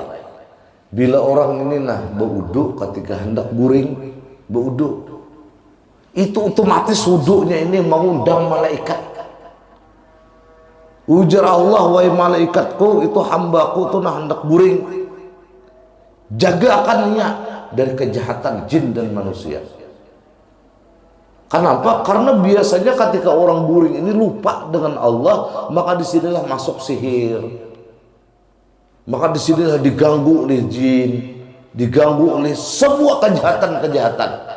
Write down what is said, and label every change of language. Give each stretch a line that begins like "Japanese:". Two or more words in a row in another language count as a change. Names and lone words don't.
Banjar: Bila orang ini berwudu ketika hendak guring berwudu, itu otomatis wudunya ini mengundang malaikat. Ujar Allah, wahai malaikatku, itu hambaku tuh hendak guring, jagakannya dari kejahatan jin dan manusia.
Indonesian: Kenapa? Karena biasanya ketika orang guring ini lupa dengan Allah, maka disinilah masuk sihir, maka disinilah diganggu oleh jin, diganggu oleh semua kejahatan-kejahatan.